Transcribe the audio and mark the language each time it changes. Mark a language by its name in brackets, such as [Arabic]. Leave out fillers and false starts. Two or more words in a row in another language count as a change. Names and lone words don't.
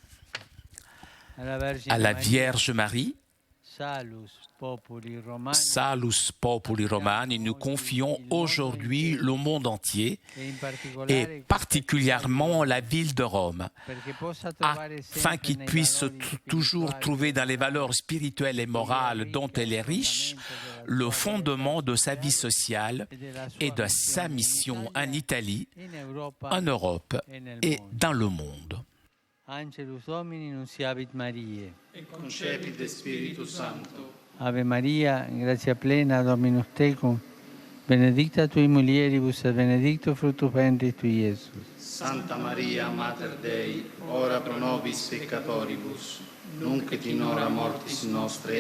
[French] À la Vierge Marie, Salus Populi Romani, nous confions aujourd'hui le monde entier et particulièrement la ville de Rome, afin qu'il puisse toujours trouver dans les valeurs spirituelles et morales dont elle est riche le fondement de sa vie sociale et de sa mission en Italie, en Europe et dans le monde. [Latin] Angelus Domini nunciavit Mariae. Et concepit Spiritus Sancto. Ave Maria, gratia plena, Dominus tecum, benedicta tui mulieribus et benedictus fructus ventris tui, Iesus. Santa Maria, Mater Dei, ora pro nobis peccatoribus, nunc et in hora mortis nostre.